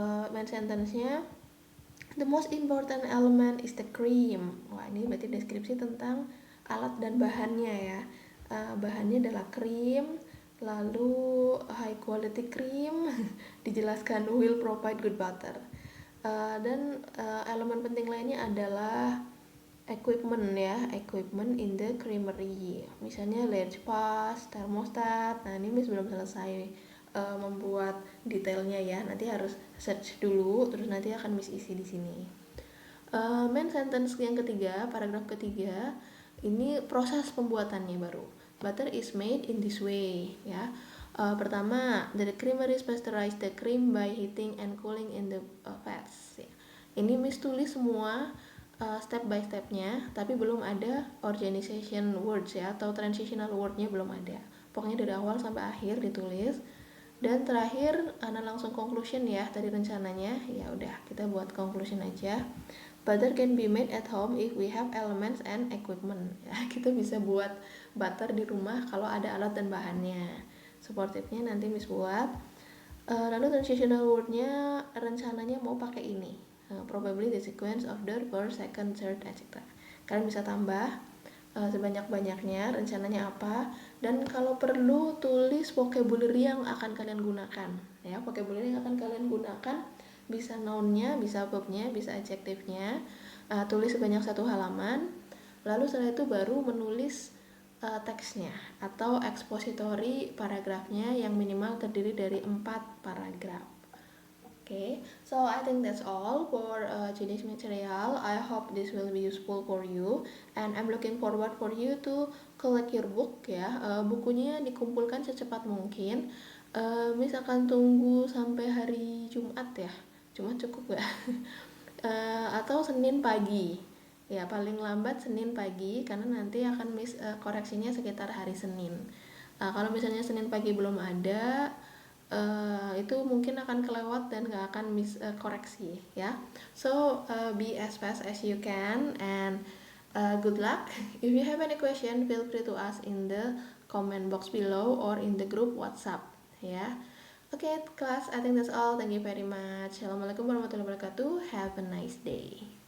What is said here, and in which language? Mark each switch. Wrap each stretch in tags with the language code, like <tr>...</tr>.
<en>Main sentence-nya, the most important element is the cream.</en> <id>Wah, ini berarti deskripsi tentang alat dan bahannya ya. Bahannya adalah krim, lalu</id> <en>high quality cream,</en> <id>dijelaskan</id> <en>will provide good butter.</en> <id>Dan elemen penting lainnya adalah equipment ya,</id> <en>equipment in the creamery.</en> <id>Misalnya latch pass, thermostat. Nah, ini Miss belum selesai membuat detailnya ya. Nanti harus search dulu, terus nanti akan Miss isi di sini. Main sentence yang ketiga, paragraf ketiga, ini proses pembuatannya baru.</id> <en>Butter is made in this way ya.</en> <id>Pertama,</id> <en>the creameries pasteurize the cream by heating and cooling in the vats.</en> <id>Ya. Ini Miss tulis semua step by stepnya, tapi belum ada organization words ya, atau transitional wordnya belum ada. Pokoknya dari awal sampai akhir ditulis. Dan terakhir Ana langsung conclusion ya tadi rencananya. Ya udah, kita buat conclusion aja.</id> <en>Butter can be made at home if we have elements and equipment.</en> <id>Ya, kita bisa buat butter di rumah kalau ada alat dan bahannya. Supportive-nya nanti Miss buat. Lalu transitional word-nya rencananya mau pakai ini.</id> <en>Probably the sequence of the first, second, third, etc.</en> <id>Kalian bisa tambah sebanyak-banyaknya rencananya apa, dan kalau perlu tulis vocabulary yang akan kalian gunakan ya. Vocabulary yang akan kalian gunakan bisa noun-nya, bisa verb-nya, bisa adjective-nya. Tulis sebanyak 1 halaman, lalu setelah itu baru menulis teksnya atau expository paragrafnya yang minimal terdiri dari 4 paragraf.</id> <en>Okay, so I think that's all for today's material. I hope this will be useful for you, and I'm looking forward for you to collect your book ya.</en> <id>Bukunya dikumpulkan secepat mungkin. Miss akan tunggu sampai hari Jumat ya. Jumat cukup gak? Atau Senin pagi. Ya paling lambat Senin pagi, karena nanti akan Miss koreksinya sekitar hari Senin. Kalau misalnya Senin pagi belum ada, itu mungkin akan kelewat dan gak akan Miss koreksi ya.</id> <en>So be as fast as you can, and good luck. If you have any question, feel free to ask in the comment box below or in the group WhatsApp ya. Okay, class, I think that's all. Thank you very much.</en> <ar>Assalamualaikum warahmatullahi wabarakatuh.</ar> <en>Have a nice day.</en>